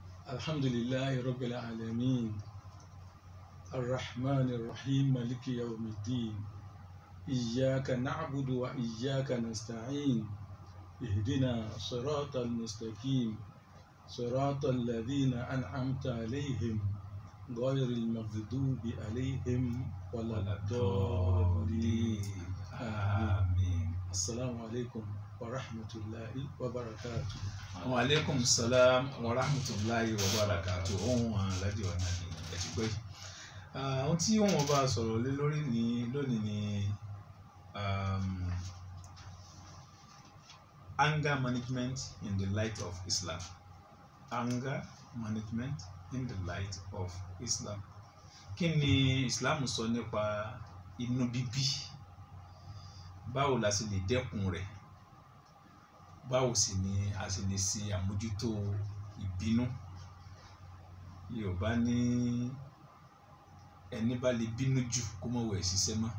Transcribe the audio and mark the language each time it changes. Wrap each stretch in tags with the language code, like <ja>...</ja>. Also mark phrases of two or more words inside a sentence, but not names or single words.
<ar>الحمد لله رب العالمين الرحمن الرحيم مالك يوم الدين إياك نعبد وإياك نستعين اهدنا صراط المستقيم صراط الذين أنعمت عليهم غير المغضوب عليهم ولا الضالين آمين. السلام عليكم ورحمة الله وبركاته. وعليكم السلام ورحمة الله وبركاته.</ar> <yo>ohun aláàjì wa náà ni ẹ ti gbọ́ yìí. Ohun tí wọ́n bá sọ̀rọ̀ lé lórí lónìí ni</yo> <en>anger management in the light of Islam. Anger management in the light of Islam.</en> <yo>Kí ni Islam sọ nípa inú bíbí? Báwo la sì lè dẹ́kun rẹ̀? Báwo sì ni a sì lè ṣe àmójútó ìbínú? Yorùbá ní ẹni bá lè bínú jù kó mọ̀ wẹ̀ ṣiṣẹ́ mọ́.</yo>